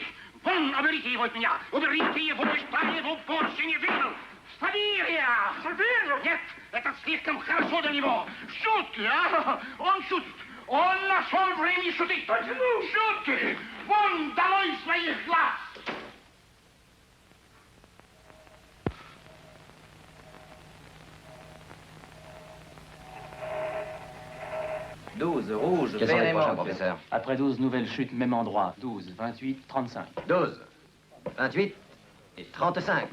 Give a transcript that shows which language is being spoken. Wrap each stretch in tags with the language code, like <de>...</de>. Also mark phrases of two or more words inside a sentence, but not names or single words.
<ru>Вон, уберите его от меня. Уберите его, что я его больше не видел. Сабирия! Сабирия? Нет, это слишком хорошо для него. Шутки, а? Он шутит. Он нашел время шутить. Почему? Шутки. Вон, долой своих глаз.</ru> <fr>Rouge, Quels sont vert les et prochains, mort. professeur? Après 12 nouvelles chutes, même endroit. 12, 28, 35. 12, 28 et 35.</fr>